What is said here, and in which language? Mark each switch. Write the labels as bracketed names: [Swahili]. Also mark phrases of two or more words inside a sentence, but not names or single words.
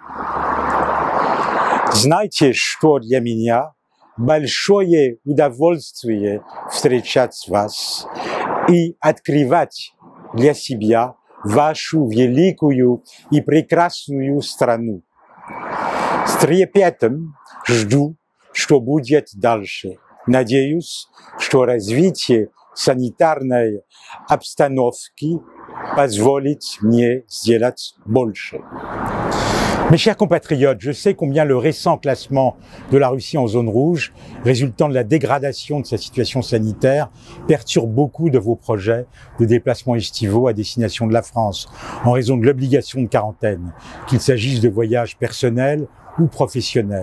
[Russian] Знаете, что для меня большое удовольствие встречать вас и открывать для себя вашу великую и прекрасную страну. С трепетом жду, что будет дальше. надеюсь, что развитие санитарной обстановки позволит мне сделать больше. [French] Mes chers compatriotes, je sais combien le récent classement de la Russie en zone rouge, résultant de la dégradation de sa situation sanitaire, perturbe beaucoup de vos projets de déplacements estivaux à destination de la France, en raison de l'obligation de quarantaine, qu'il s'agisse de voyages personnels ou professionnels.